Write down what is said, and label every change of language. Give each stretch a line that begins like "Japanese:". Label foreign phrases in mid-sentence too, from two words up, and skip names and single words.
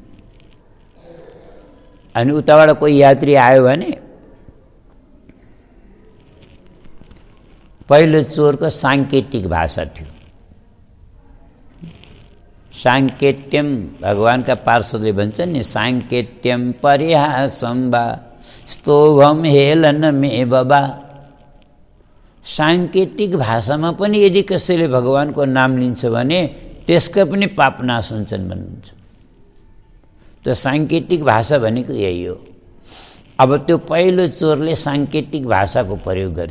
Nepali: अनि उताबाट कोही यात्री आयो भने पहिलो चोरको साङ्केतिक भाषा थियो। साङ्केत्यम भगवानका पार्षदले भन्छन् नि
Sanskrit: साङ्केत्यम परिहासं वा स्तोभम हेलन
Nepali: मे बाबा। साङ्केतिक भाषामा पनि यदि कसैले भगवानको नाम लिन्छ भने त्यसका पनि पाप नाश हुन्छन् भन्नुहुन्छ। त साङ्केतिक भाषा भनेको यही हो। अब त्यो पहिलो चोरले साङ्केतिक भाषाको प्रयोग गर्छ।